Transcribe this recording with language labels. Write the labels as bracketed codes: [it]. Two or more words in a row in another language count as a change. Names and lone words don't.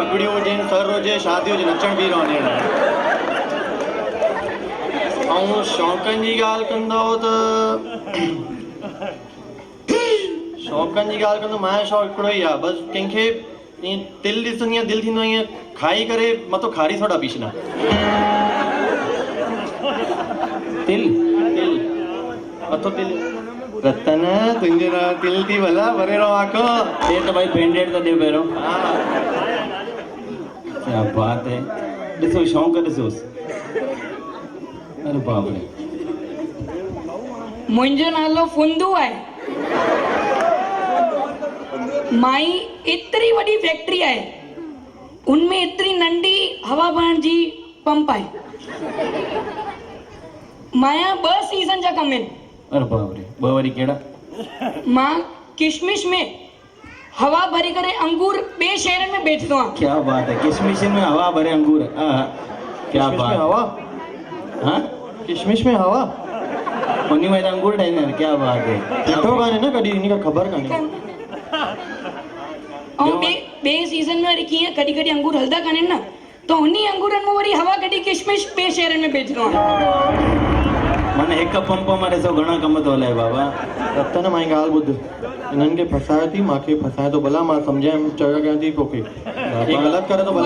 [sd] पगड़ियूं हुजनि, सर हुजे, शादी हुजे, नचण बि रहंदी आहे। ऐं शौक़नि जी ॻाल्हि कंदो त शौक़नि जी ॻाल्हि कंदो, मुंहिंजो शौक़ु हिकिड़ो ई आहे, बसि कंहिंखे ईअं तिल ॾिसंदी आहियां, दिलि थींदो आहे ईअं खाई करे मथो खारी सोडा पी छॾां। तिल तिल मथो तिल रतन तुंहिंजो नालो तिल थी भला भरे रहो आखो। [hi] ये तो भाई पेंडेड तो दे पहिरों। क्या बात है। [sd] ॾिसो शौक़ु ॾिसोसि। [hi] अरे बाप रे। मुंहिंजो नालो फुंदू आहे। [sd] माई एतिरी वॾी फैक्ट्री आहे उनमें एतिरी नंढी हवा भरण जी पंप आहे माया 2 सीज़न जा कम आहिनि [hi] अरे बाप रे, [sd] ॿ वरी कहिड़ा? मां किशमिश में हवा भरी करे अंगूर ॿिए शहरनि में बेचंदो आहियां। [hi] क्या बात है, किशमिश में हवा भरे अंगूर, क्या किशमिश बात में है। हवा हाँ, किशमिश में हवा [sd] उन्हीं में अंगूर ठाहींदा आहिनि, [hi] क्या बात है। [sd] ॾिठो कान्हे न कॾहिं, इन खां ख़बर कान्हे। ऐं ॿिए सीज़न में वरी कीअं कॾहिं कॾहिं अंगूर हलंदा कान्हनि न, त उन्हीं अंगूरनि में वरी हवा कढी किशमिश ॿिए शहरनि में बेचंदो आहियां। माने हिकु पंप में ॾिसो घणा कम थो हलाए बाबा। त न मां ॻाल्हि ॿुध, इन्हनि खे फसाए थी, मूंखे फसाए थो, भला मां सम्झायमि चयो कयां थी तोखे, हे ग़लति करे थो, भला